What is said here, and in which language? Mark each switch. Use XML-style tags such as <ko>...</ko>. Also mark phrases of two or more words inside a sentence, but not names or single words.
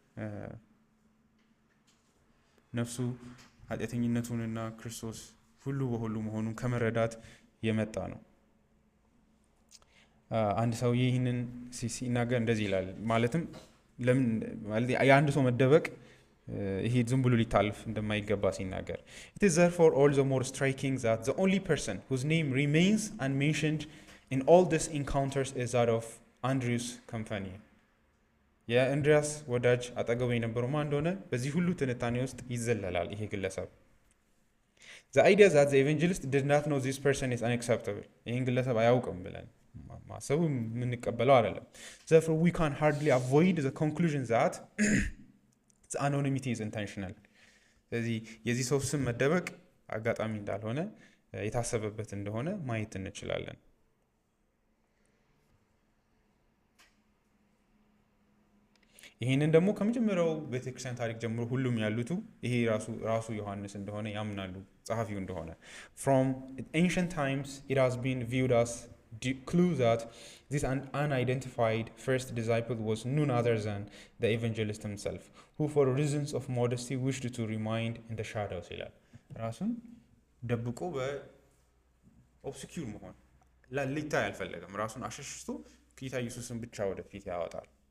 <am>ነፍሱ ኃጢአተኝነቱንና ክርስቶስ ሁሉ በሁሉ መሆኑን ከመረዳት የመጣ ነው። አንድ ሰውዬ ይህንን ሲናገር እንደዚህ ይላል። ማለትም ለምን የአንድ ሰው መደበቅ ይሄ ዝም ብሎ ሊታልፍ እንደማይገባ ሲናገር</am> <en>it is therefore all the more striking that the only person whose name remains unmentioned in all these encounters is that of Andrew's companion.</en> <am>የአንድሪያስ ወዳጅ አጠገቡ የነበረው ማን እንደሆነ በዚህ ሁሉ ትንታኔ ውስጥ ይዘለላል ይሄ ግለሰብ።</am> <en>The idea that the evangelist did not know this person is unacceptable.</en> <am>ይህን ግለሰብ አያውቅም ብለን ማሰቡ የምንቀበለው አይደለም።</am> <en>Therefore we can hardly avoid the conclusion that the anonymity is intentional.</en> <am>ስለዚህ የዚህ ሰው ስም መደበቅ አጋጣሚ እንዳልሆነ የታሰበበት እንደሆነ ማየት እንችላለን። ይህንን ደግሞ ከመጀመሪያው ቤተክርስቲያን ታሪክ ጀምሮ ሁሉም ያሉቱ ይሄ ራሱ ዮሐንስ እንደሆነ ያምናሉ፣ ጸሐፊው እንደሆነ።</am> <en>From ancient times it has been viewed as clue that this unidentified first disciple was none other than the evangelist himself, who for reasons of modesty wished to remain in the shadows</en> <am>ይላል። ራሱን ደብቆ በኦብስኪዩር መሆን ሊታይ አልፈለገም። ራሱን አሸሽቶ ጌታ ኢየሱስን ብቻ ወደፊት ያወጣል</am>